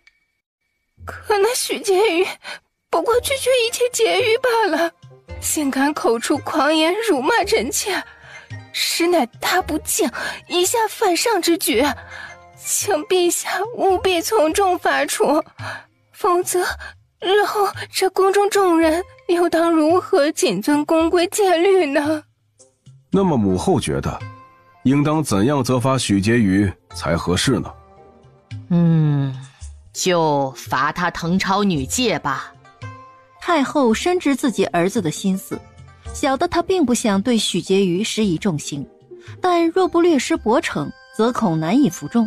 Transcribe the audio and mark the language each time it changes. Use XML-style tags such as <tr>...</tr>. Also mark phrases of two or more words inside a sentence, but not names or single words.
<zh>可那許婕妤不過區區一介婕妤罷了，竟敢口出狂言辱罵臣妾，實乃大不敬，以下犯上之舉，請陛下務必從重罰處，否則日後這宮中眾人又當如何謹遵宮規戒律呢？那麼母後覺得應當怎樣責罰許婕妤才合適呢？就罰她誊抄女誡吧。太後深知自己兒子的心思，曉得他並不想對許婕妤施以重刑，但若不略施薄懲，則恐難以服眾。</zh>